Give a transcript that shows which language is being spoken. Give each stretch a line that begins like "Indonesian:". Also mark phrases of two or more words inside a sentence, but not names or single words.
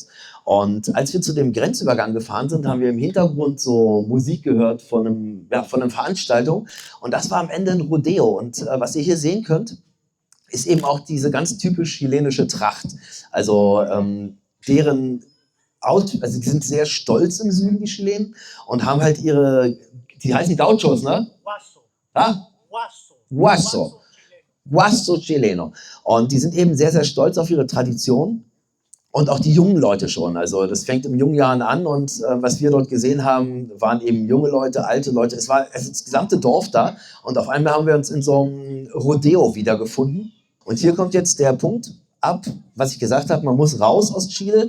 German: Und als wir zu dem Grenzübergang gefahren sind, haben wir im Hintergrund so Musik gehört von einer Veranstaltung und das war am Ende ein Rodeo. Und was ihr hier sehen könnt, ist eben auch diese ganz typisch chilenische Tracht. Also deren Auto, also die sind sehr stolz im Süden, die Chilenen, und haben halt die heißen Gauchos, ne? Guaso. Ja? Guaso.
Spanish: Guaso Chileno.
German: Und die sind eben sehr, sehr stolz auf ihre Tradition. Und auch die jungen Leute schon. Also das fängt in jungen Jahren an und was wir dort gesehen haben, waren eben junge Leute, alte Leute. Es war das gesamte Dorf da und auf einmal haben wir uns in so einem Rodeo wiedergefunden. Und hier kommt jetzt der Punkt ab, was ich gesagt habe, man muss raus aus Chile.